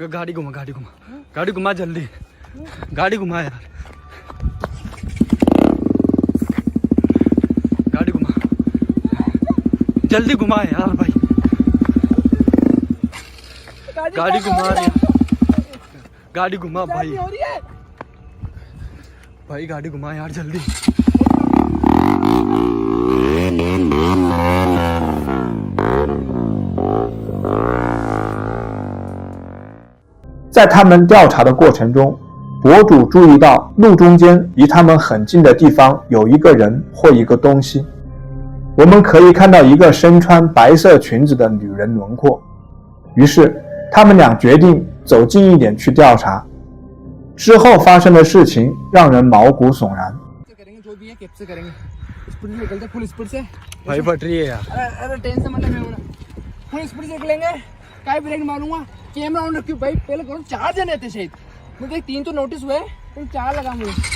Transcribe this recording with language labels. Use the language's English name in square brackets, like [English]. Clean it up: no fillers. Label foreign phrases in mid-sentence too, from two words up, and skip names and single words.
[Hindi] गाड़ी घुमा गाड़ी घुमा जल्दी गाड़ी घुमा यार गाड़ी घुमा जल्दी घुमा यार भाई गाड़ी घुमा गाड़ी घुमा भाई भाई गाड़ी घुमा यार जल्दी [Chinese] 在他们调查的过程中，博主注意到路中间离他们很近的地方有一个人或一个东西。我们可以看到一个身穿白色裙子的女人轮廓。于是他们俩决定走近一点去调查。之后发生的事情让人毛骨悚然。 [Hindi] भाई फट रही है यार अरे टेंशन मतलब मैं [English] full speed [Hindi] से निकलेंगे काय ब्रेक मारूंगा [English] camera on [Hindi] रखियो भाई पहले कौन 4 जने थे शायद मुझे 3 तो नोटिस हुए फिर 4 लगा मुझे